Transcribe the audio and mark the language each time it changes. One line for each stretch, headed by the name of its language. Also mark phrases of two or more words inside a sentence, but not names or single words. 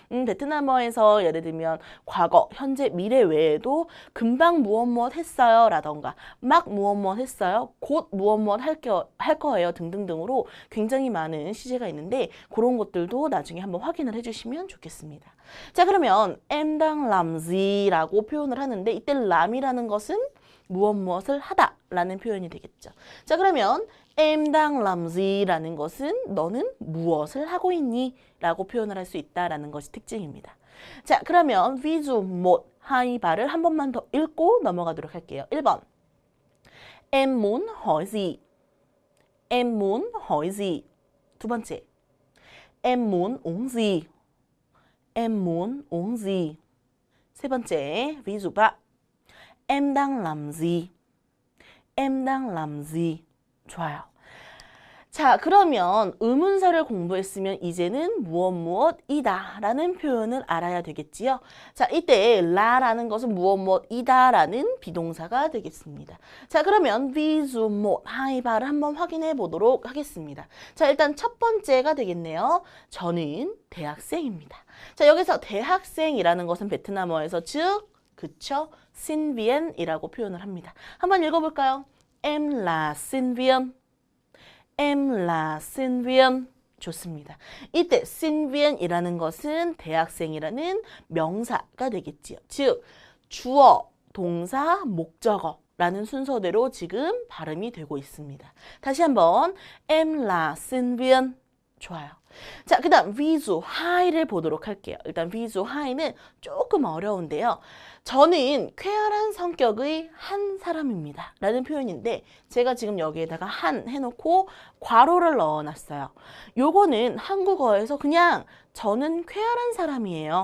Korean: 베트남어에서 예를 들면 과거, 현재, 미래 외에도 금방 무엇 했어요 라던가 막 무엇 했어요, 곧 무엇 할 거예요 등등등으로 굉장히 많은 시제가 있는데 그런 것들도 나중에 한번 확인을 해주시면 좋겠습니다. 자, 그러면
Vietnamese: em đang làm gì
Korean: 라고 표현을 하는데 이때 람이라는 것은 무엇을 하다 라는 표현이 되겠죠. 자, 그러면
Vietnamese: em đang làm gì
Korean: 라는 것은 너는 무엇을 하고 있니? 라고 표현을 할 수 있다라는 것이 특징입니다. 자, 그러면 visu 1, 2, 3를 한 번만 더 읽고 넘어가도록 할게요.
Vietnamese: 1번 Em muốn hỏi gì? Em muốn hỏi gì?
Korean: 두 번째
Vietnamese: Em muốn uống gì? Em muốn uống gì?
Korean: 세 번째
Vietnamese: visu 3 Em đang làm gì? Em đang làm gì?
Korean: 좋아요. 자, 그러면 의문사를 공부했으면 이제는 무엇이다 라는 표현을 알아야 되겠지요. 자, 이때 라라는 것은 무엇이다 라는 비동사가 되겠습니다. 자, 그러면 visu 1, 2, 3를 한번 확인해 보도록 하겠습니다. 자, 일단 첫 번째가 되겠네요. 저는 대학생입니다. 자, 여기서 대학생이라는 것은 베트남어에서 즉, 그쵸?
Vietnamese: sinh viên
Korean: 이라고 표현을 합니다. 한번 읽어볼까요?
Vietnamese: Em là sinh viên. Em là sinh viên.
Korean: 좋습니다. 이때
Vietnamese: sinh viên
Korean: 이라는 것은 대학생이라는 명사가 되겠지요. 즉, 주어, 동사, 목적어 라는 순서대로 지금 발음이 되고 있습니다. 다시 한번
Vietnamese: Em là sinh viên.
Korean: 좋아요. 자, 그 다음 visu 2를 보도록 할게요. 일단 visu 2는 조금 어려운데요. 저는 쾌활한 성격의 한 사람입니다 라는 표현인데 제가 지금 여기에다가 한 해놓고 괄호를 넣어놨어요. 요거는 한국어에서 그냥 저는 쾌활한 사람이에요.